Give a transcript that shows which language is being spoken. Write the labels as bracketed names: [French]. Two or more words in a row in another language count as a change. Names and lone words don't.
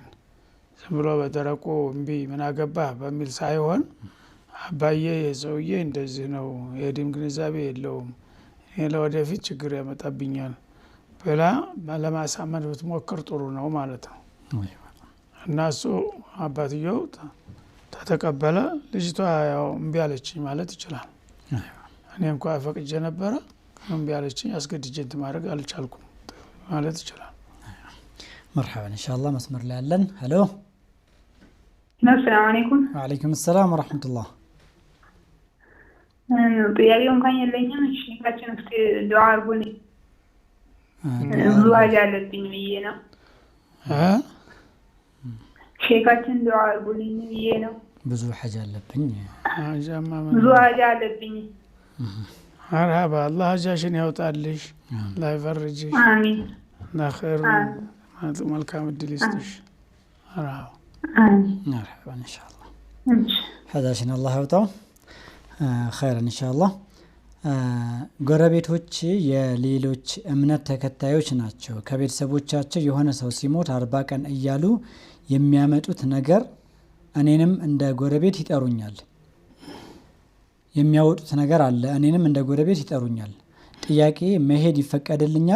[Amharic] ዝም ብሎ በደረቁ እምቢ ምን አገባህ በሚል ሳይሆን አባዬ የሰውዬ እንደዚህ ነው፣ የዲን ግንዛቤ የለውም፣ ለወደፊት ችግር ያመጣብኛል ብላ ለማሳመን ብትሞክር ጥሩ ነው ማለት ነው። እና እሱ አባትየው ተተቀበለ። ልጅቷ ያው እምቢ አለችኝ ማለት ይችላል። እኔ እንኳን ፈቅጄ ነበረ እምቢ አለችኝ አስገድጄ እንትን ማድረግ አልቻልኩም ማለት ይችላል። [Arabic] مرحبا ان شاء الله مسمر [Amharic] ላይ አለን። [Arabic] ሄሎ السلام عليكم. وعليكم السلام ورحمة الله. [Amharic] ጥያቄው እንኳን የለኝም። እሺ ካችን እስቲ ዱዓ አድርጉልኝ። ብዙ ሀጃ አለብኝ ብዬ ነው። ሼካችን ዱዓ አድርጉልኝ ብዬ ነው። ብዙ ሀጃ አለብኝ። ብዙ ሀጃ አለብኝ። መርሐባ አላህ ሀጃሽን ያውጣልሽ፣ አላህ ይፈርጅሽ። አሚን። ለኸይር መልካም እድል ይስጥሽ። መርሐባ [Arabic] مرحبا ان شاء الله. [Amharic] ሀጃሽን አላህ ያውጣው። [Arabic] خيرا ان شاء الله. [Amharic] ጎረቤቶች የሌሎች እምነት ተከታዮች ናቸው። ከቤተሰቦቻቸው የሆነ ሰው ሲሞት 40 ቀን እያሉ የሚያመጡት ነገር እኔንም እንደ ጎረቤት ይጠሩኛል። የሚያወጡት ነገር አለ። እኔንም እንደ ጎረቤት ይጠሩኛል። ጥያቄ መሄድ ይፈቀድልኛል?